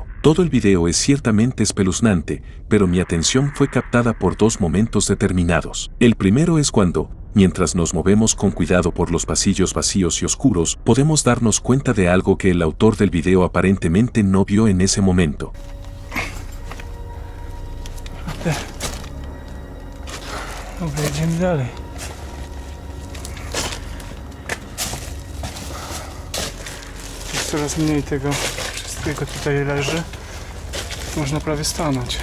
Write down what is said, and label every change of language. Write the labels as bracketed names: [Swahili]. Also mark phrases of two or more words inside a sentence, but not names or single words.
[Spanish] Todo el video es ciertamente espeluznante, pero mi atención fue captada por dos momentos determinados. El primero es cuando, mientras nos movemos con cuidado por los pasillos vacíos y oscuros, podemos darnos cuenta de algo que el autor del video aparentemente no vio en ese momento. [Polish] Dobra, jedziemy dalej. Jest coraz mniej tego wszystkiego tutaj leży. Można prawie stanąć.